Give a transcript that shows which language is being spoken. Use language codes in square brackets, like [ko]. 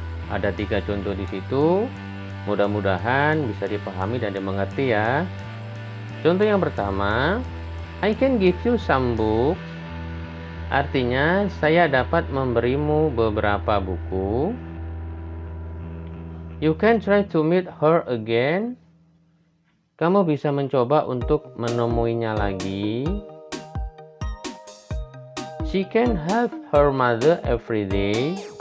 [id] Ada 3 contoh di situ. Mudah-mudahan bisa dipahami dan dimengerti ya. Contoh yang pertama, [en] I can give you some books. [id] Artinya, saya dapat memberimu beberapa buku. [en] You can try to meet her again. [id] Kamu bisa mencoba untuk menemuinya lagi. [en] She can help her mother every day.